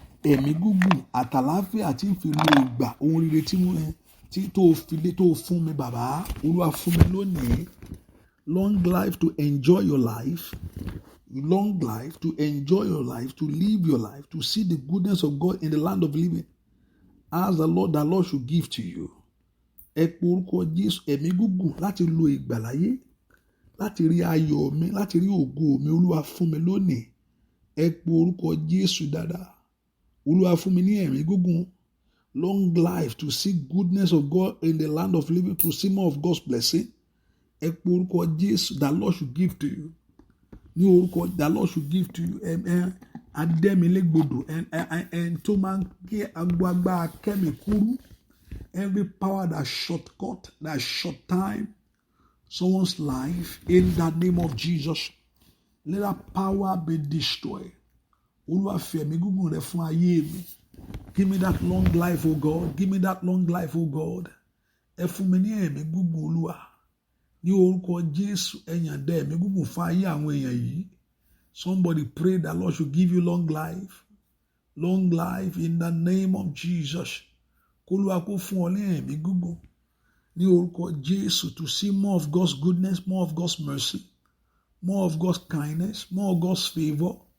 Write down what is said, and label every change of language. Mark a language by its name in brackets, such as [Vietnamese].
[Yoruba] Ẹ̀mí gígùn àtàláfíà tí ń fi lo ìgbà ohun rere tí tó fún mi bàbá, Olúwa fún mi lónìí. [English] Long life to enjoy your life. Long life to enjoy your life, to live your life, to see the goodness of God in the land of living. As the Lord should give to you. [Yoruba] Ẹ pe orúkọ Jésù. Ẹ̀mí gígùn láti lo ìgbà láyé, láti rí ayọ̀ mi, láti rí ògo mi, Olúwa fún mi lónìí. Ẹ pe orúkọ Jésù dáadáa. Olúwa fún mi ní ẹ̀mí gígùn. [English] Long life to see goodness of God in the land of living, to see more of God's blessing. [Yoruba] Ẹ pe orúkọ Jésù. [English] The Lord should give to you. [Yoruba] Ní orúkọ [English] the Lord should give to you. [Yoruba] Adẹ́milégbodò ẹn tó máa ń gé agbágbá kẹ́mi kúrú. [English] Every power that shortcut, that short time someone's life, in the name of Jesus, let that power be destroyed. [Yoruba] Olúwa fi ẹ̀mí gígùn rẹ fún ayé mi. [English] Give me that long life, oh God. Give me that long life, oh God. [Yoruba] Ẹ fún mi ní ẹ̀mí gígùn, Olúwa. Ní orúkọ Jésù, ẹ yọ̀ǹda ẹ̀mí gígùn fún ayé àwọn èèyàn yìí. [English] Somebody pray that Lord should give you long life. Long life in the name of Jesus. [Yoruba] K'Olúwa kó fún ọ ní ẹ̀mí gígùn. Ní orúkọ Jésù, [English] to see more of God's goodness, more of God's mercy, more of God's kindness, more of God's favor.